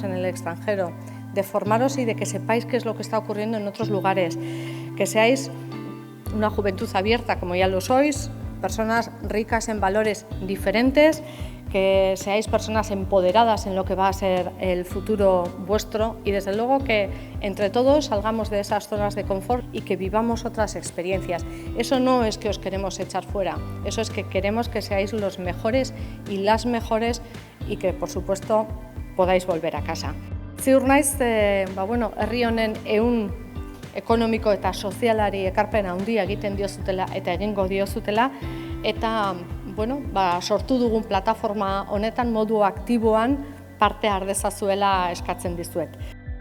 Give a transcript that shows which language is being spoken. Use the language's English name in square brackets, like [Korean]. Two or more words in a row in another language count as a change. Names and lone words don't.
[Spanish] en el extranjero, de formaros y de que sepáis qué es lo que está ocurriendo en otros lugares, que seáis una juventud abierta, como ya lo sois, personas ricas en valores diferentes, que seáis personas empoderadas en lo que va a ser el futuro vuestro y desde luego que entre todos salgamos de esas zonas de confort y que vivamos otras experiencias. Eso no es que os queremos echar fuera, eso es que queremos que seáis los mejores y las mejores y que por supuesto podáis volver a casa. [Basque] Ziur naiz, herri honen ehun ekonomiko eta sozialari ekarpen handia egiten diozutela eta egingo diozutela eta sortu dugun plataforma honetan modu aktiboan parte har dezazuela eskatzen dizuet.